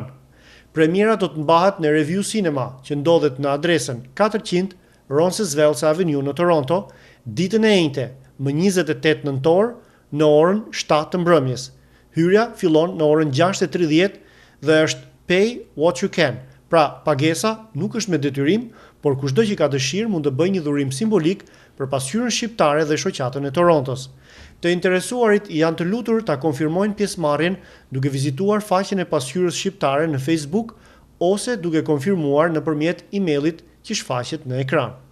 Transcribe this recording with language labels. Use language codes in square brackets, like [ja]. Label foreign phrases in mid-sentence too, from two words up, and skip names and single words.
[sq] Premiera do të mbahet në Review Cinema, që ndodhet në adresën 400 Roncesvalles Avenue në Toronto, ditën e njëjtë, më 28 nëntor, në orën 7 të mbrëmjes. Hyrja fillon në orën 6:30 dhe është [en] pay what you can. [sq] Pra, pagesa nuk është me detyrim, por kushdo që ka dëshirë mund të bëjë një dhurim simbolik për pasqyrën shqiptare dhe shoqatën e Torontos. Të interesuarit janë të lutur ta konfirmojnë pjesëmarrjen duke vizituar faqen e pasqyrës shqiptare në Facebook ose duke konfirmuar nëpërmjet emailit që shfaqet në ekran.